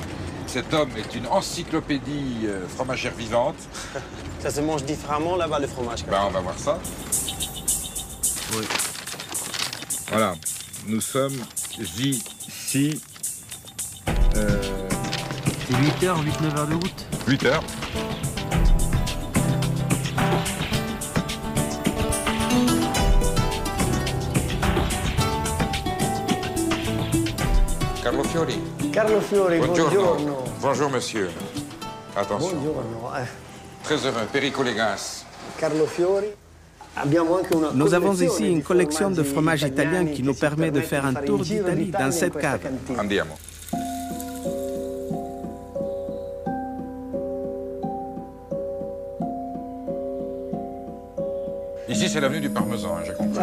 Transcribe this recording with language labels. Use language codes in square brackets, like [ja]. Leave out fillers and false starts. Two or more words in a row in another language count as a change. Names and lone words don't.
[fr] Cet homme est une encyclopédie fromagère vivante. Ça se mange différemment là-bas, le fromage? Ben, on va voir ça. Oui. Voilà, nous sommes ici. C'est 8 heures, 8-9 heures de route. 8 heures. Carlo Fiori. [it] Carlo Fiori, buongiorno. [fr] Bonjour, monsieur. Attention. [it] Buongiorno. [fr] Très heureux, Perico Legas. Carlo Fiori. Nous avons ici une collection de fromages italiens qui nous permet de faire un tour d'Italie dans cette cave. [it] Andiamo. [fr] Ici, c'est l'avenue du Parmesan, j'ai compris.